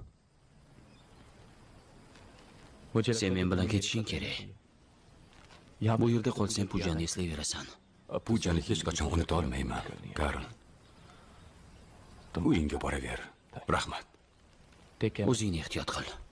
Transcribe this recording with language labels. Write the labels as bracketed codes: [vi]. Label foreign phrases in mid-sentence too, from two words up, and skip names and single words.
[hi] मुझे [uz] sen men bilan ketishing kerak. [hi] यहाँ [uz] Bu yerda qolsang Poojani eslayverasan. Poojani hech qachon unuta olmayman, Karim. Uyingga boraver. Rahmat. [en] take care [uz] O'zingni ehtiyot qil.